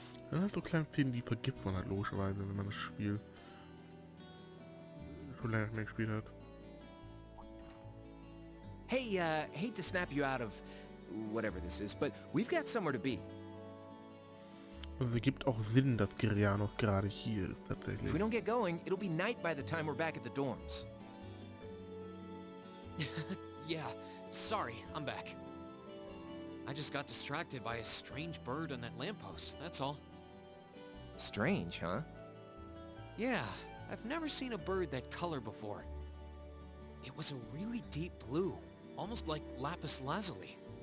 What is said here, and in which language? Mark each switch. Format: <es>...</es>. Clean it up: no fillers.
<de>Das sind so kleine Szenen, die vergisst man halt logischerweise, wenn man das Spiel schon länger nicht mehr gespielt hat.</de> <en>Hey, hate to snap you out of whatever this is, but we've got somewhere to be.</en> <de>Also es ergibt auch Sinn, dass Girianos gerade hier ist,</de> <en>If</en> <de>tatsächlich.</de> <en>we don't get going, it'll be night by the time we're back at the dorms. Yeah, sorry, I'm back. I just got distracted by a strange bird on that lamppost, that's all. Strange, huh? Yeah, I've never seen a bird that color before. It was a really deep blue, almost like lapis lazuli.</en>